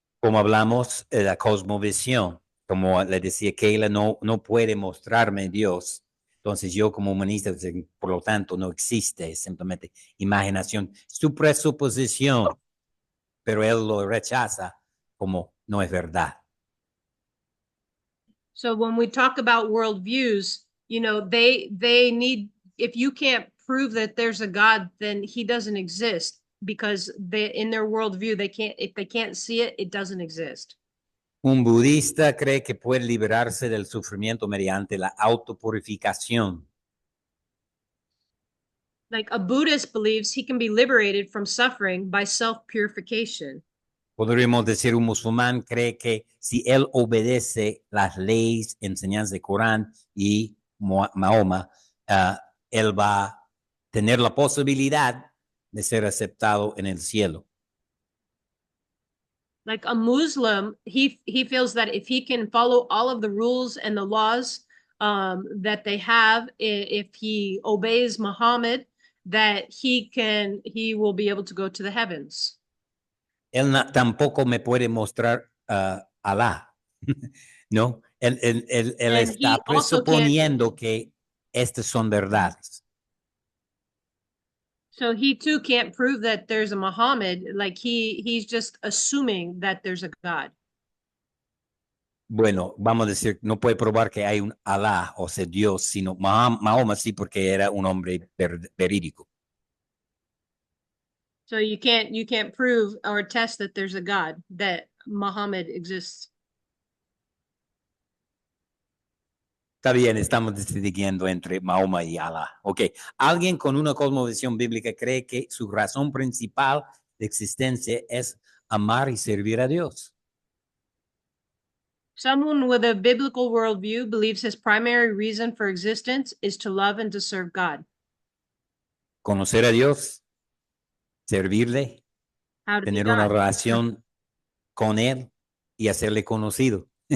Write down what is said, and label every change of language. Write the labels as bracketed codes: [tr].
[es] Como hablamos de la cosmovisión, como le decía Kayla, no puede mostrarme Dios. Entonces yo como humanista, por lo tanto, no existe, es simplemente imaginación, su presuposición, pero él lo rechaza como no es verdad. [en] So when we talk about worldviews, they need, if you can't prove that there's a God, then he doesn't exist, because in their worldview, if they can't see it, it doesn't exist. [es] Un budista cree que puede liberarse del sufrimiento mediante la autopurificación. [en] Like a Buddhist believes he can be liberated from suffering by self-purification. [es] Podríamos decir, un musulmán cree que si él obedece las leyes, enseñanzas del Corán y Mahoma, él va a tener la posibilidad de ser aceptado en el cielo. [en] Like a Muslim, he feels that if he can follow all of the rules and the laws that they have, if he obeys Muhammad, that he will be able to go to the heavens. [es] Él tampoco me puede mostrar Alá, ¿no? Él está presuponiendo que estas son verdades. [en] So he too can't prove that there's a Muhammad, like he's just assuming that there's a God. [es] Bueno, vamos a decir, no puede probar que hay un Alá, o sea, Dios, sino Mahoma sí, porque era un hombre verídico. [en] So you can't prove or test that there's a God, that Muhammad exists. [es] Está bien, estamos distinguiendo entre Mahoma y Alá. Ok, alguien con una cosmovisión bíblica cree que su razón principal de existencia es amar y servir a Dios. [en] Someone with a biblical worldview believes his primary reason for existence is to love and to serve God. [es] Conocer a Dios, servirle, tener una relación con Él y hacerle conocido.